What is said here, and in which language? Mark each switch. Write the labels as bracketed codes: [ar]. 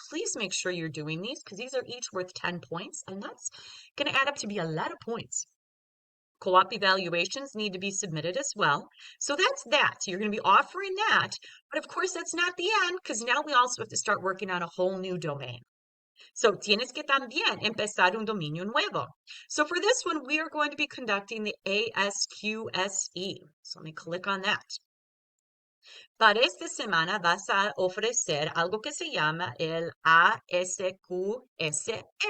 [en] Please make sure you're doing these because these are each worth 10 points, and that's going to add up to be a lot of points. Co-op evaluations need to be submitted as well. So that's that. So you're going to be offering that, but of course that's not the end because now we also have to start working on a whole new domain. [es] So tienes que también empezar un dominio nuevo. [en] So for this one, we are going to be conducting the ASQSE. So let me click on that. [es] Para esta semana vas a ofrecer algo que se llama el ASQSE.